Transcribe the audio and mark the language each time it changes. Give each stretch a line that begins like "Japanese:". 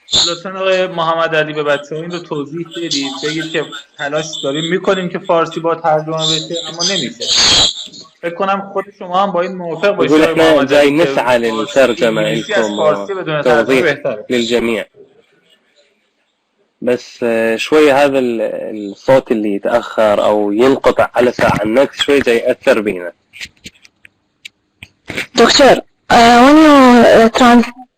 Persian: لطفا آقای محمد علی به بچه‌ها این رو توضیح بدید، بگید که تلاش داریم میکنیم که فارسی با ترجمه بشه اما نمیشه. فکر کنم خود شما هم با این موافق باشید.
Arabic: يقول احنا جاي نسعى للترجمة لكم وتوضيح للجميع، بس شوي هذا الصوت اللي يتأخر أو ينقطع على ساعة النت شوي جاي يأثر بينا.
English: doctor when you